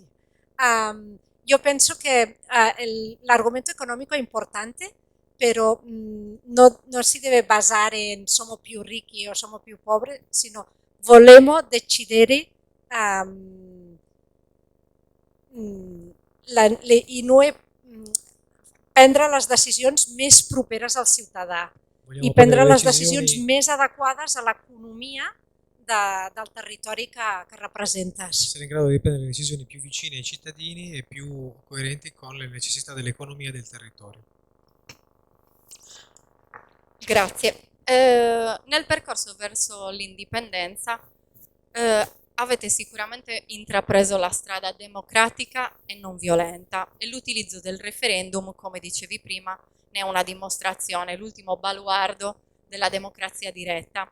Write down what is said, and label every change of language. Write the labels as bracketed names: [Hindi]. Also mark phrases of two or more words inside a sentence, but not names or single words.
[Italian] Io penso che l'argomento economico è importante, però non si deve basare in siamo più ricchi o siamo più poveri, sino vogliamo decidere noi [Catalan] prendre les decisions més properes al ciutadà i prendre les decisions més adequades a l'economia del territori [Italian] che rappresentes. Essere in grado di prendere le decisioni più vicine ai cittadini e più coerenti con le necessità dell'economia e del territorio. Grazie. Nel percorso verso l'indipendenza avete sicuramente intrapreso la strada democratica e non violenta e l'utilizzo del referendum, come dicevi prima, ne è una dimostrazione, l'ultimo baluardo della democrazia diretta.